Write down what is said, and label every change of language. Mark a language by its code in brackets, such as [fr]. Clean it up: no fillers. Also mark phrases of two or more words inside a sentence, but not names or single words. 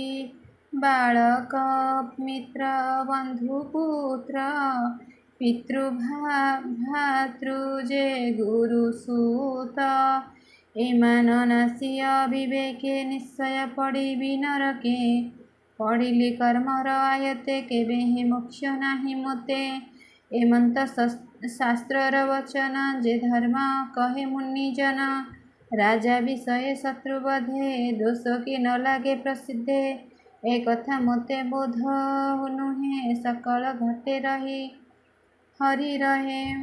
[or] ବାଳକ ମିତ୍ର ବନ୍ଧୁ ପୁତ୍ର ପିତୃ ଭ୍ରାତୃ ଯେ ଗୁରୁ ସୁତ। ଏମାନ ନାସି ଅବିବେକେ ନିଶ୍ଚୟ ପଡ଼ିବି ନରକେ। ପଡ଼ିଲି କର୍ମର ଆୟତେ କେବେ ହିଁ ମୋକ୍ଷ ନାହିଁ ମୋତେ। ଏମନ୍ତ ଶାସ୍ତ୍ରର ବଚନ ଯେ ଧର୍ମ କହେ ମୁନିଜନ। ରାଜା ବିଷୟ ଶତ୍ରୁ ବଧେ ଦୋଷ କି ନ ଲାଗେ ପ୍ରସିଦ୍ଧେ। ଏ କଥା ମୋତେ ବୋଧ ନୁହେ ସକଳ ଘଟେ ରହି ହରି ରହେ।